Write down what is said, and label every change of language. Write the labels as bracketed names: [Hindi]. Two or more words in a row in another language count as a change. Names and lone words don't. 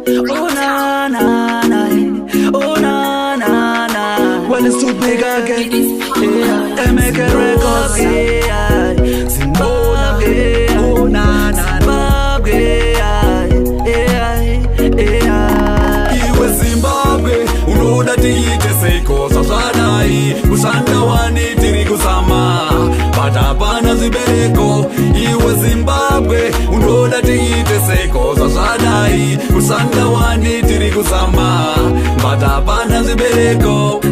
[English] Oh, na, na, na, eh. Oh, na, na, na. Well, it's too big again. It is Yeah. M K Records, yeah. Zimbabwe, oh, na, na, na. Zimbabwe, yeah, yeah, yeah. [Shona] Iwe Zimbabwe, unoda tiite seiko zvazvadai? Kushanda wane Tiri kuzama, but hapana zvibereko. Iwe Zimbabwe, unoda tiite seko. Zvazvadai, kusanda wani, tiri kuzama, but hapana zvibereko.